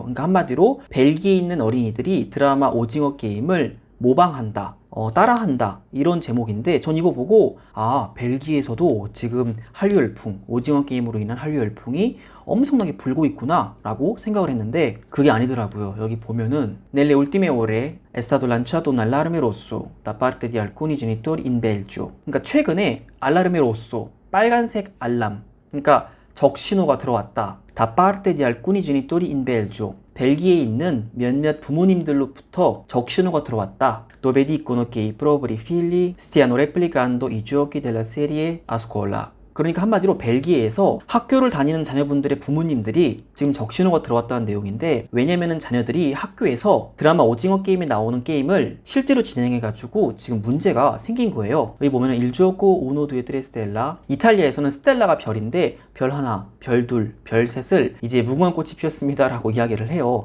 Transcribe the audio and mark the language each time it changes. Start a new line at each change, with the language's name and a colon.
Korean: 그러니까 한마디로 벨기에에 있는 어린이들이 드라마 오징어 게임을 모방한다, 따라한다, 이런 제목인데, 전 이거 보고 벨기에에서도 지금 한류 열풍, 오징어 게임으로 인한 한류 열풍이 엄청나게 불고 있구나 라고 생각을 했는데, 그게 아니더라고요. 여기 보면은
Italian: Nelle ultime ore è stato lanciato un allarme rosso da parte di alcuni genitori in Belgio.
Korean: 그러니까 최근에 알라르메 로쏘, 빨간색 알람, 그러니까 적신호가 들어왔다.
Italian: Da parte di alcuni genitori in Belgio.
Korean: 벨기에에 있는 몇몇 부모님들로부터 적신호가 들어왔다.
Italian: Dove dicono che i propri figli stiano replicando i giochi della serie a scuola.
Korean: 그러니까 한마디로 벨기에에서 학교를 다니는 자녀분들의 부모님들이 지금 적신호가 들어왔다는 내용인데, 왜냐면은 자녀들이 학교에서 드라마 오징어 게임에 나오는 게임을 실제로 진행해가지고 지금 문제가 생긴 거예요. 여기 보면은
Italian: Il gioco uno due tre stella,
Korean: 이탈리아에서는 스텔라가 별인데 별 하나, 별 둘, 별 셋을 이제 무궁화꽃이 피었습니다 라고 이야기를 해요.